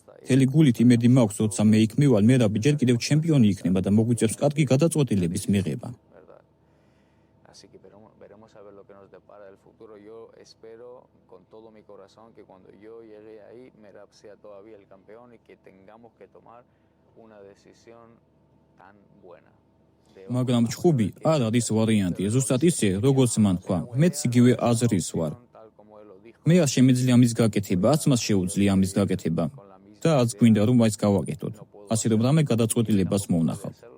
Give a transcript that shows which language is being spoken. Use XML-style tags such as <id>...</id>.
<ka>მთელი გულით იმედი მაქვს, როცა მე იქ მივალ, მერაბი ჯერ კიდევ ჩემპიონი იქნება და მოგვიწევს კარგი გადაწყვეტილების მიღება.</ka> <es>Así que veremos a ver lo que nos depara el futuro. Yo espero con todo mi corazón que cuando yo llegue ahí, Merab sea todavía el campeón y que tengamos que tomar una decisión tan buena.</es> <ka>მაგრამ ჩხუბი არ არის ვარიანტი, ზუსტად ისე, როგორც მან თქვა, მეც იგივე აზრის ვარ. მე არ შემიძლია ამის გაკეთება, არც მას შეუძლია ამის გაკეთება და არც გვინდა რომ მაინც გავაკეთოთ. ასე რომ რამე გადაწყვეტილებას მოვნახავ.</ka>